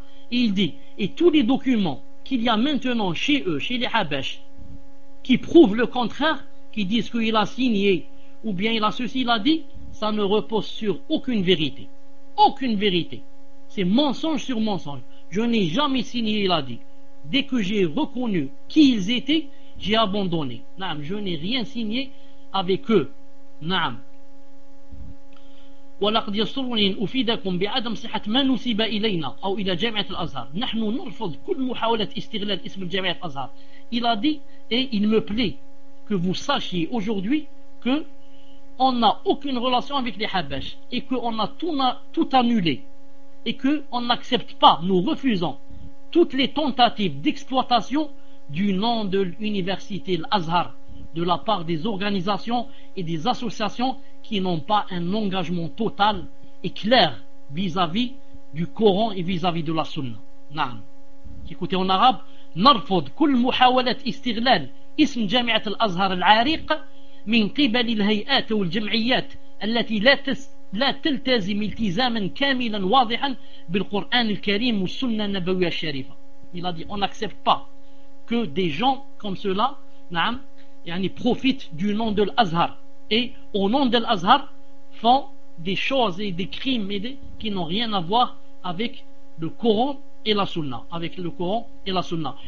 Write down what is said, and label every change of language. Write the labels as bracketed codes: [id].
[fr] Il dit, et tous les documents qu'il y a maintenant chez eux, chez les Habèches, qui prouvent le contraire, qui disent qu'il a signé ou bien il a ceci, il a dit, ça ne repose sur aucune vérité. Aucune vérité. C'est mensonge sur mensonge. Je n'ai jamais signé, il a dit. Dès que j'ai reconnu qui ils étaient, j'ai abandonné. Naam, je n'ai rien signé avec eux. Naam. [ar] ولقد يسرني أن أفيدكم بعدم صحة ما نسب إلينا أو إلى جامعة الأزهر. نحن نرفض كل محاولة استغلال اسم الجامعة الأزهر. [fr] Il a dit, et il me plaît que vous sachiez aujourd'hui que on n'a aucune relation avec les Habash et que on a tout annulé et que on n'accepte pas, nous refusons toutes les tentatives d'exploitation du nom de l'université Al-Azhar de la part des organisations et des associations qui n'ont pas un engagement total et clair vis-à-vis du Coran et vis-à-vis de la Sunna. Naam. Écoutez en arabe, [ar] نرفض كل محاولة استغلال اسم جامعة الأزهر العريق من قبل الهيئات والجمعيات التي لا تلتزم التزاما كاملا واضحا بالقرآن الكريم والسنة النبوية الشريفة. [fr] Il a dit, on n'accepte pas que des gens comme ceux-là, naam, yani profitent du nom de l'Azhar et au nom de l'Azhar font des choses et des crimes et des, qui n'ont rien à voir avec le Coran et la Sunna, avec le Coran et la Sunna.